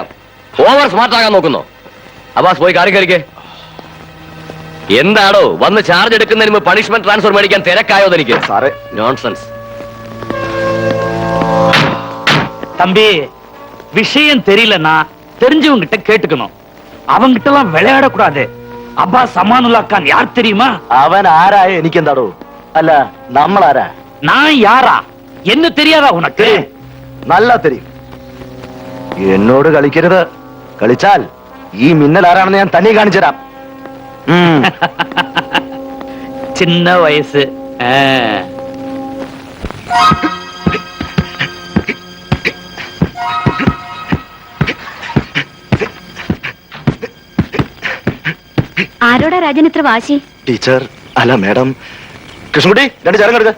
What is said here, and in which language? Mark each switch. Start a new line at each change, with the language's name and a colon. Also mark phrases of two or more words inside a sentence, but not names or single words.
English: over smart
Malayalam: ആകാൻ നോക്കുന്നു. അബ്ബാസ് പോയി കാര്യം കരിക്കേ. എന്താണോ വന്ന് ചാർജ് എടുക്കുന്നതിന് മുമ്പ്
English: punishment transfer
Malayalam: മേടിക്കാൻ തിരക്കായോ തനിക്ക്? സാറേ, നോൺസെൻസ്.
Tamil: தம்பி, விஷயம் தெரியலன்னா தெரிஞ்சவங்க கிட்ட கேட்டுக்கணும். அவங்கிட்ட எல்லாம் விளையாடக்கூடாது. அப்பா சமானுல்லா கான் யார் தெரியுமா?
Malayalam: അവൻ ആരായ എനിക്കെന്താടോ? അല്ല, നമ്മളാരാ?
Tamil: நான் யாரா? என்ன தெரியாதா உனக்கு?
Malayalam: നല്ല തെരിയും. എന്നോട് കളിക്കരുത്. കളിച്ചാൽ ഈ മിന്നൽ ആരാണെന്ന് ഞാൻ തന്നെ കാണിച്ചു തരാം.
Tamil: சின்ன வயசு.
Malayalam: ആരോടാ രാജൻ ഇത്ര വാശി? ടീച്ചർ, അല്ല മാഡം. കൃഷ്ണൻകുട്ടി, രണ്ട് ചേരം എടുക്ക.